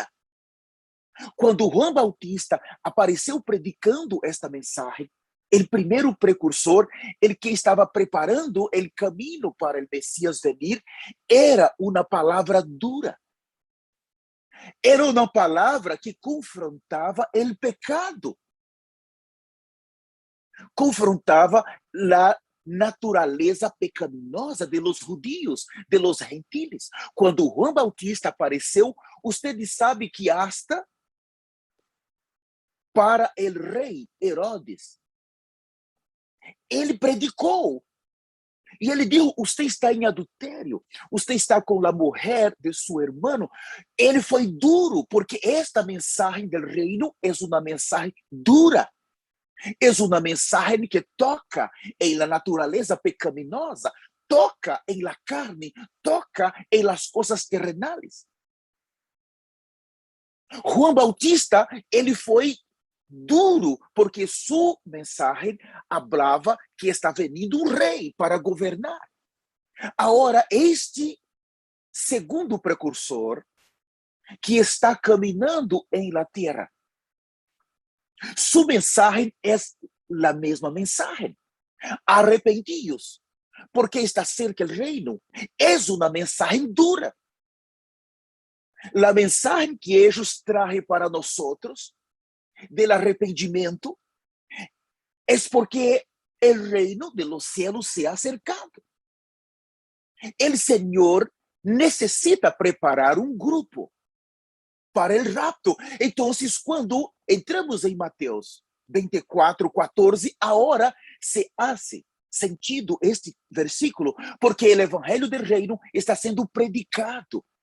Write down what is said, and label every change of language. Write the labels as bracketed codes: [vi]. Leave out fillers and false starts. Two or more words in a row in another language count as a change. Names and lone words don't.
[pt] Quando João Bautista apareceu predicando esta mensagem, o primeiro precursor, ele que estava preparando o caminho para o Messias venir, era uma palavra dura. Era uma palavra que confrontava o pecado. Confrontava a natureza pecaminosa [es] de los judíos, de los gentiles. [pt] Quando João Bautista apareceu, você sabe que hasta para o rei Herodes, ele predicou. E ele disse, você está em adultério, você está com a mulher de seu irmão. Ele foi duro, porque esta mensagem do reino é uma mensagem dura. É uma mensagem que toca em la natureza pecaminosa, toca em la carne, toca em las coisas terrenais. João Bautista, ele foi duro, porque sua mensagem falava que está vindo um rei para governar. Agora, este segundo precursor, que está caminhando em la terra, sua mensagem é a mesma mensagem. Arrependidos, porque está cerca do reino. É uma mensagem dura. A mensagem que eles trazem para nós, do arrependimento, é porque o reino [es] de los cielos se ha acercado. [pt] O Senhor necessita preparar um grupo para o rapto. Então, quando entramos em Mateus 24, 14, agora [es] se hace sentido [pt] este versículo, porque o evangelho do reino está sendo predicado.